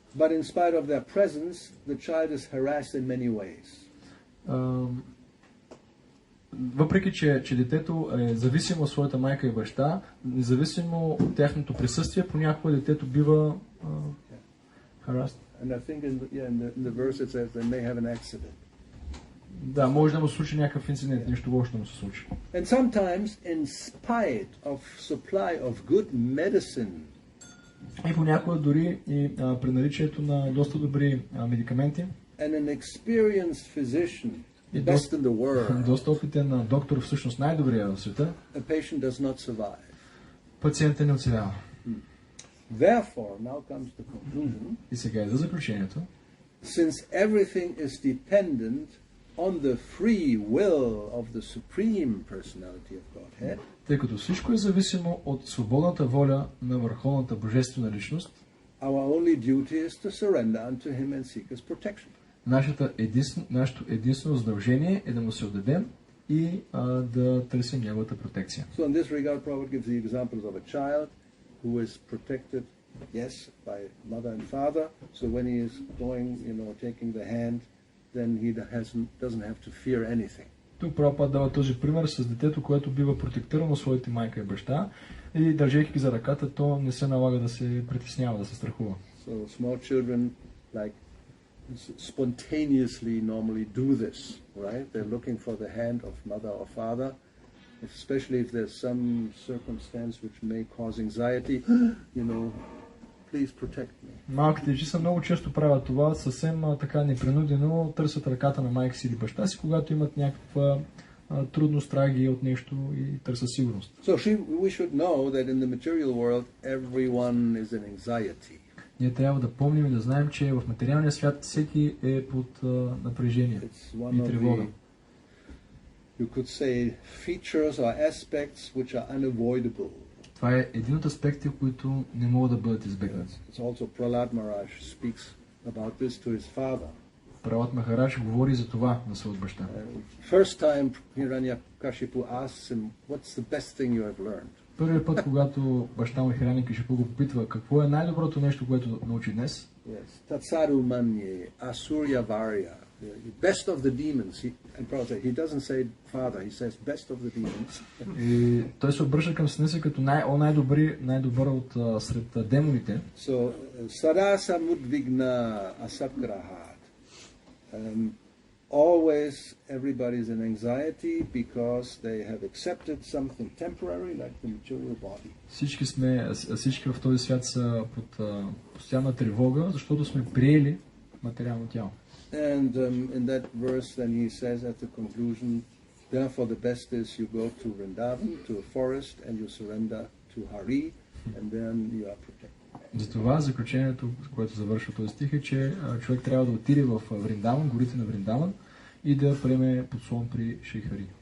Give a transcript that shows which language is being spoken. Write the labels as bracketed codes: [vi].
[en] But in spite of their presence, the child is harassed in many ways. [bg] Въпреки, че детето е зависимо от своята майка и баща, независимо от тяхното присъствие, понякога детето бива harassed. [en] And I think in the verse it says they may have an accident. [bg] Да, може да му се случи някакъв инцидент, нещо лошо да му се случи. [en] And sometimes, in spite of supply of good medicine, [bg] И понякога дори и при наличието на доста добри медикаменти [en] and an experienced physician, [bg] и [en] best in the world, [bg] доста опитен доктор, всъщност най-добрия в света, [en] a patient does not survive. [bg] пациентът не оцелява. [en] Therefore, now comes the conclusion, [bg] И сега за заключението. [en] since everything is dependent on the free will of the Supreme Personality of Godhead, [bg] Тъй като всичко е зависимо от свободната воля на Върховната Божествена Личност, [en] our only duty is to surrender unto Him and seek His protection. [bg] нашето единствено задължение е да му се отдадем и да търсим неговата протекция. [en] So in this regard, Prabhupada gives the examples of a child who is protected, yes, by mother and father. So when he is going, taking the hand, then he doesn't have to fear anything. [bg] Тук Прабхупада дава този пример с детето, което бива протектирано от своите майка и баща и държейки ги за ръката, то не се налага да се притеснява, да се страхува. [en] So small children like spontaneously normally do this, right? They're looking for the hand of mother or father, especially if there's some circumstance which may cause anxiety, please protect me. [bg] Малките деца много често правят това, съвсем така непринудено търсят ръката на майка си или баща си, когато имат някаква трудност, страги от нещо и търсят сигурност. [en] So we should know that in the material world everyone is in anxiety. [bg] Ние трябва да помним и да знаем, че в материалния свят всеки е под напрежение и тревога. [en] You could say features or aspects which are unavoidable. [bg] Това е един от аспектите, които не могат да бъдат избегнати. [en] It's also Prahlad Maharaj speaks about this to his father. [bg] Пралад Махарадж говори за това на своят баща. [en] First time Hiranyakashipu asks him, what's the best thing you have learned? [bg] Първият път, когато баща му Хирanyакашипу го попитва какво е най-доброто нещо, което научи днес, [en] Yes, Tatsaru Manye, Asurya Varya, the best of the demons. And Prabhupada, he doesn't say father, he says best of the demons. [bg] и той се обръща към сина си като най-добър от сред демоните. [sa] So, Sarasa Mudvigna Asakrahat. [en] Always everybody is in anxiety because they have accepted something temporary like the material body. [bg] Всички в този свят са под постоянна тревога, защото сме приели материално тяло. [en] And in that verse then he says at the conclusion, therefore the best is you go to Vrindavan, to a forest, and you surrender to Hari, and then you are protected. [bg] Затова заключението, което завършва този стих е, че човек трябва да отиде в Вриндаван, горите на Вриндаван и да приеме подслон при Шейхари.